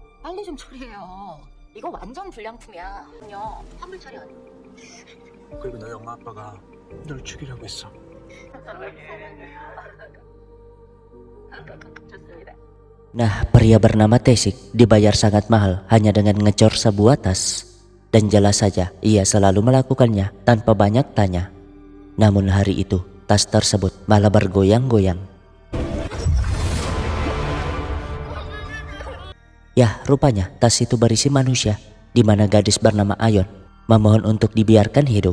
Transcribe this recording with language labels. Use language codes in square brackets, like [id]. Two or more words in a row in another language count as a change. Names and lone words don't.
[ko] 빨리 좀 처리해요. 이거 완전 불량품이야. 그럼요. 환불 처리하네. 그리고 너희 엄마 아빠가 널 죽이려고 했어. 좋습니다. [id] Nah, pria bernama Tesik dibayar sangat mahal hanya dengan ngecor sebuah tas. Dan jelas saja ia selalu melakukannya tanpa banyak tanya. Namun hari itu tas tersebut malah bergoyang-goyang. Yah, rupanya tas itu berisi manusia, di mana gadis bernama Ayon memohon untuk dibiarkan hidup.